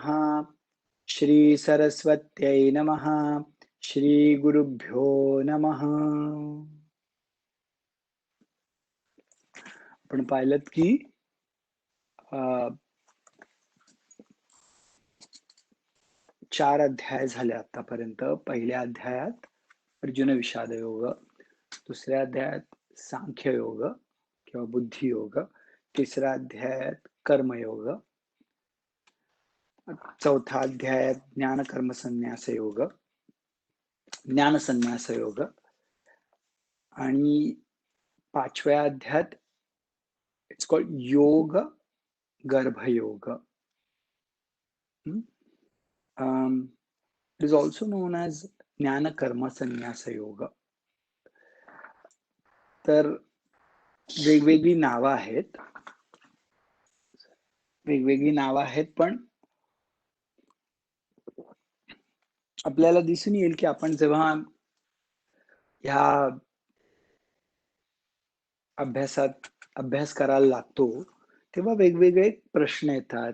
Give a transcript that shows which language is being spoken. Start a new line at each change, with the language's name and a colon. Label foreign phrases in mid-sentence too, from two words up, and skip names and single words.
Sanskrit: श्री सरस्वत्यै नमः. श्री गुरुभ्यो नमः.
Marathi: आपण पाहिलं की 4 अध्याय झाले आतापर्यंत. पहिल्या अध्यायात अर्जुन विषाद योग, दुसऱ्या अध्यायात सांख्य योग किंवा बुद्धी योग, तिसऱ्या अध्यायात कर्मयोग, चौथा अध्यायात ज्ञान कर्म संन्यास योग, ज्ञान संन्यास योग, आणि पाचव्या अध्यायात
English: it's called
Marathi: योग गर्भयोग.
English: it is also known as ज्ञान कर्म संन्यास योग.
Marathi: तर वेगवेगळी नावं आहेत, पण आपल्याला दिसून येईल की आपण जेव्हा ह्या अभ्यास करायला लागतो तेव्हा वेगवेगळे प्रश्न येतात.